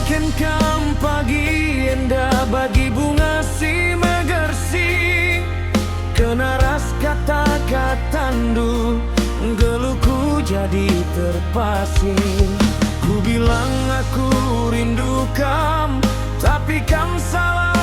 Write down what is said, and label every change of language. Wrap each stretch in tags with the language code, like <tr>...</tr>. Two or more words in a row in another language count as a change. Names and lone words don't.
<id>kam pagi indah bagi bunga</id> <btx>si megersi. Kenaras kata-katandu geluhku jadi terpasi.</btx> <id>Ku bilang aku rindu kam, tapi kam salah</id>